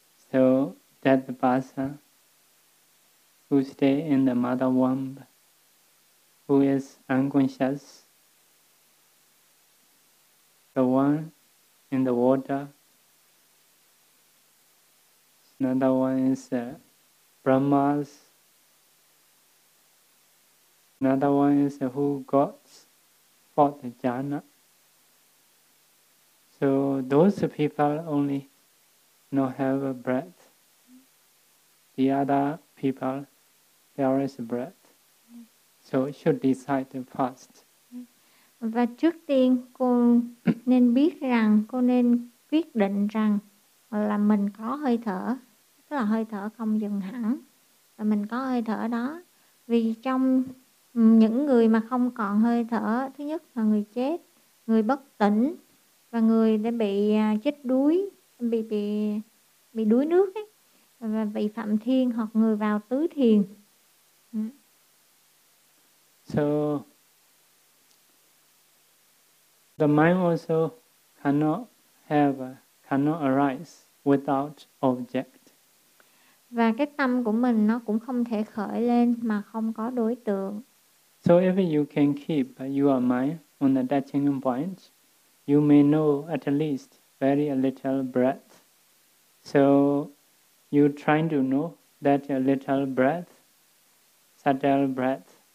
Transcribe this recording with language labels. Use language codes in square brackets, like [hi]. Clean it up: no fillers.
[en] So that person who stay in the mother womb, who is unconscious, the one in the water, another one is Brahmas, another one is who got for the jhana. So those people only not have a breath. The other people, there is a breath. So it should decide first. [vi] Và trước tiên cô nên biết rằng, cô nên quyết định rằng là mình có hơi thở, tức là hơi thở không dừng hẳn, và mình có hơi thở đó. Vì trong những người mà không còn hơi thở, thứ nhất là người chết, người bất tỉnh, và người đã bị chết đuối, bị đuối nước ấy, và bị phạm thiên, hoặc người vào tứ thiền. [en] So the mind also cannot arise without object. [vi] Và cái tâm của mình nó cũng không thể khởi lên mà không có đối tượng. [en] So if you can keep your mind on the touching point, you may know at least very little breath. So you trying to know that a little breath, subtle breath.